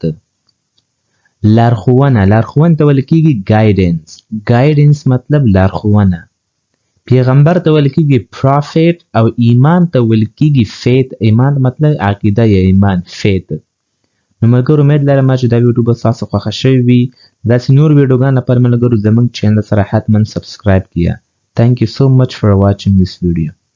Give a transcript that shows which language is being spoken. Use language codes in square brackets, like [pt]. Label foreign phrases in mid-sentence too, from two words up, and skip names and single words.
[ps] لارښوونه ته ویل کیږي guidance مطلب لارښوونه. پیغمبر ته ویل کیږي prophet او ایمان ته ویل کیږي faith. ایمان مطلب عقیده یا ایمان faith. نو ملګرو امید لرم چې دا ویډیو به تاسو خوښه شوې وي. داسې نور ویډیوګان لپاره ملګرو زموږ چینل سره حتما سبسکرایب کړئ. [en] Thank you so much for watching this video.